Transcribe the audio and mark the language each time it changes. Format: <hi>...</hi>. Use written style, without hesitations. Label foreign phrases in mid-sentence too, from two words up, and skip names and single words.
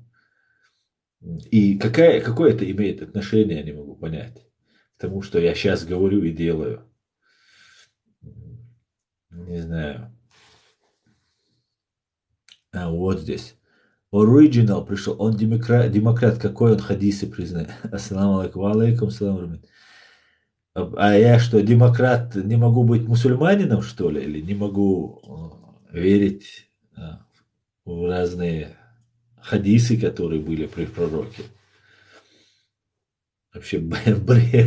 <ru>И какое это имеет отношение, я не могу понять. К тому, что я сейчас говорю и делаю. Не знаю. Вот здесь. Original пришел. Он демократ. Какой он хадисы признает?</ru> <ar>السلام عليكم. عليكم السلام.</ar> <ru>А я что, демократ, не могу быть мусульманином, что ли? Или не могу верить в разные хадисы, которые были при пророке? Вообще бред.</ru>